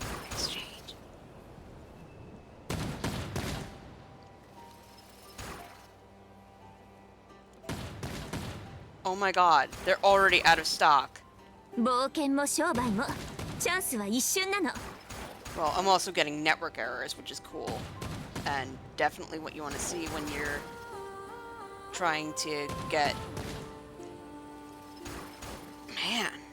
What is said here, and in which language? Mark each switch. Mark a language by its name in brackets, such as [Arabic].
[English] Exchange. Oh my god, they're already out of stock. [Japanese] 冒険も商売もチャンスは一瞬なの [English] Well, I'm also getting network errors, which is cool. And definitely what you want to see when you're trying to get... Man.